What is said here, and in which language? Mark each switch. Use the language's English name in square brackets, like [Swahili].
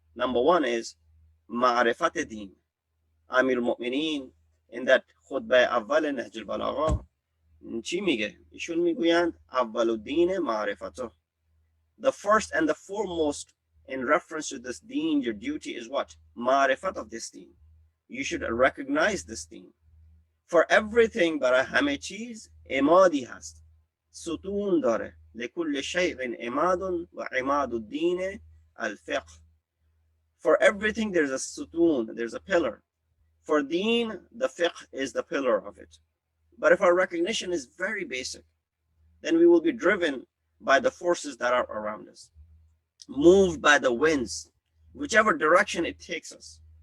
[English] Number one is ma'rifat deen. Amir al-Mu'mineen in that khutbah awwal Nahj al-Balagha [Persian] چی میگه؟ ایشون میگویند اول الدین معرفته. [English] The first and the foremost in reference to this deen, your duty is what? معرفت of this deen. You should recognize this deen. For everything [Persian] برای همه چیز امادی هست. ستون داره. [Arabic] لكل شيء اماد و عماد الدین الفقه. [English] For everything there's a sutun, there's a pillar. For deen, the fiqh is the pillar of it. But if our recognition is very basic, then we will be driven by the forces that are around us, moved by the winds, whichever direction it takes us.